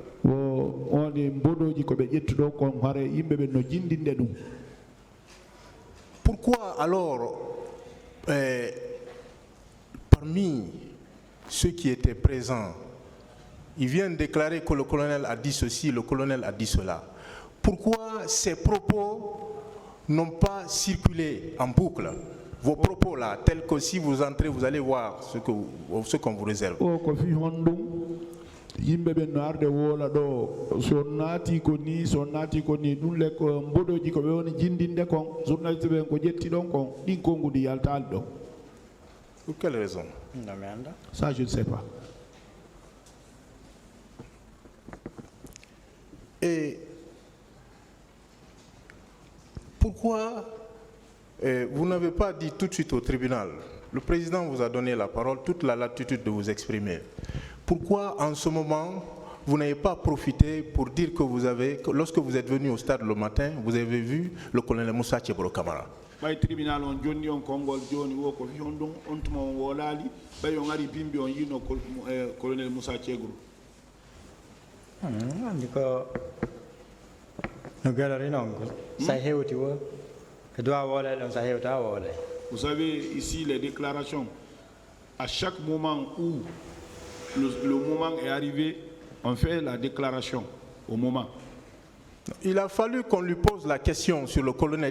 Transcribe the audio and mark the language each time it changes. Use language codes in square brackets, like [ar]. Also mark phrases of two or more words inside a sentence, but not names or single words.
[fr] Pourquoi alors, parmi ceux qui étaient présents, ils viennent déclarer que le colonel a dit ceci, le colonel a dit cela? Pourquoi ces propos n'ont pas circulé en boucle? Vos propos là, tels que si vous entrez, vous allez voir ce qu'on vous réserve. [ff] Yimbe ben arde wola do so naati ko ni dun le ko mbodoji ko be woni jindinde kon journaliste ben ko jetti don kon din kongudi yaltal do. [fr] Pour quelle raison? Ça je ne sais pas. Et pourquoi vous n'avez pas dit tout de suite au tribunal? Le président vous a donné la parole, toute la latitude de vous exprimer. Pourquoi en ce moment vous n'avez pas profité pour dire que lorsque vous êtes venu au stade le matin, vous avez vu le colonel Moussa Tcheboro Camara? [ff] Bay tribunal on jonni on kongol joni wo ko fi on dum on tuma on wolali bay on ari bimbi on yino colonel Moussa Tchegro. Andi ko no galari non ko sa hewti wo [fr] que doit [ff] wola on sa hewta wola. [fr] Vous savez ici les déclarations à chaque moment où le moment est arrivé, on fait la déclaration au moment. Il a fallu qu'on lui pose la question sur le colonel.